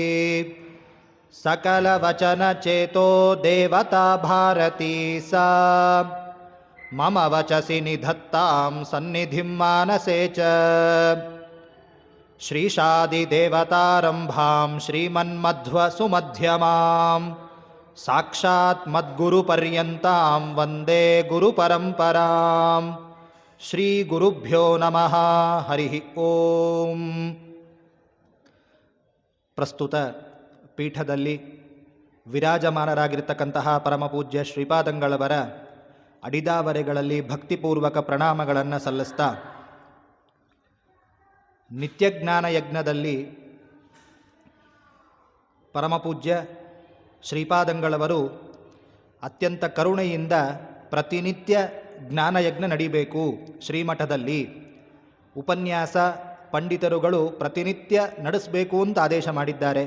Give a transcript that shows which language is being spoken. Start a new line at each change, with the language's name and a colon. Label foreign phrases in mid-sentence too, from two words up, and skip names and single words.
Sanskrit: ಸಕಲವಚನ ಚೇತೋ ದೇವತಾ ಭಾರತೀ ಸಾ ಮಮ ವಚಸಿ ನಿಧತ್ತಾಂ ಸನ್ನಿಧಿಂ ಮಾನಸೇ ಚ ಶ್ರೀಶಾದಿದೇವತಾರಂಭಾಂ ಶ್ರೀಮನ್ಮಧ್ವ ಸುಮಧ್ಯಮಾಂ ಸಾಕ್ಷಾತ್ ಮದ್ಗುರುಪರ್ಯಂತಾಂ ವಂದೇ ಗುರುಪರಂಪರಾಂ ಶ್ರೀ ಗುರುಭ್ಯೋ ನಮಃ ಹರಿ ಓಂ.
Kannada: ಪ್ರಸ್ತುತ ಪೀಠದಲ್ಲಿ ವಿರಾಜಮಾನರಾಗಿರ್ತಕ್ಕಂತಹ ಪರಮಪೂಜ್ಯ ಶ್ರೀಪಾದಂಗಳವರ ಅಡಿದಾವರೆಗಳಲ್ಲಿ ಭಕ್ತಿಪೂರ್ವಕ ಪ್ರಣಾಮಗಳನ್ನು ಸಲ್ಲಿಸ್ತಾ ನಿತ್ಯಜ್ಞಾನ ಯಜ್ಞದಲ್ಲಿ ಪರಮಪೂಜ್ಯ ಶ್ರೀಪಾದಂಗಳವರು ಅತ್ಯಂತ ಕರುಣೆಯಿಂದ ಪ್ರತಿನಿತ್ಯ ಜ್ಞಾನಯಜ್ಞ ನಡಿಬೇಕು ಶ್ರೀಮಠದಲ್ಲಿ, ಉಪನ್ಯಾಸ ಪಂಡಿತರುಗಳು ಪ್ರತಿನಿತ್ಯ ನಡೆಸಬೇಕು ಅಂತ ಆದೇಶ ಮಾಡಿದ್ದಾರೆ.